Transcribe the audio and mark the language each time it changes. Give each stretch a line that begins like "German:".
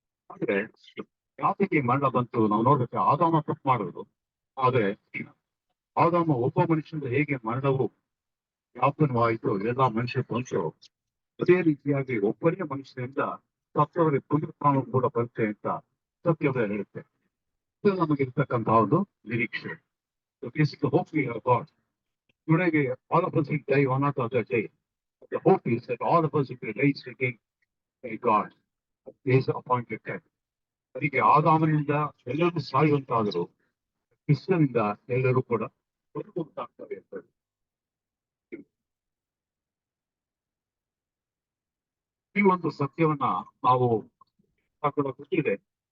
Kannada: ಆದ್ರೆ ಯಾತಕ್ಕೆ ಮರಣ ಬಂತು ನಾವು ನೋಡ್ಬೇಕು. ಆದಾಮ ತಪ್ಪು ಮಾಡೋದು, ಆದ್ರೆ ಆದಾಮ ಒಬ್ಬ ಮನುಷ್ಯನಿಂದ ಹೇಗೆ ಮರಣವು ವ್ಯಾಪನವಾಯಿತು ಎಲ್ಲ ಮನುಷ್ಯ ಬಂತು, ಅದೇ ರೀತಿಯಾಗಿ ಒಬ್ಬನೇ ಮನುಷ್ಯನಿಂದ ಸತ್ತವರಿಗೆ ಪುನರುತ್ಥಾನ ಕೂಡ ಬರುತ್ತೆ ಅಂತ ಸತ್ಯದ ಹೇಳುತ್ತೆ. ಇದು ನಮಗಿರ್ತಕ್ಕಂತಹ ಒಂದು ನಿರೀಕ್ಷೆ.
English: Hope we have got. Today, all of us will die one or the other day. The hope is that all of us will be raised again by God at His appointed time.
Kannada: ಅದಕ್ಕೆ ಆದಾಮನಿಂದ ಎಲ್ಲರೂ ಸಾಯುವಂತಾದರೂ ಕ್ರಿಸ್ತನಿಂದ ಎಲ್ಲರೂ ಕೂಡ ಬದುಕುವಂತಾಗ್ತವೆ ಅಂತ ಈ ಒಂದು ಸತ್ಯವನ್ನ ನಾವು ಗೊತ್ತಿದೆ.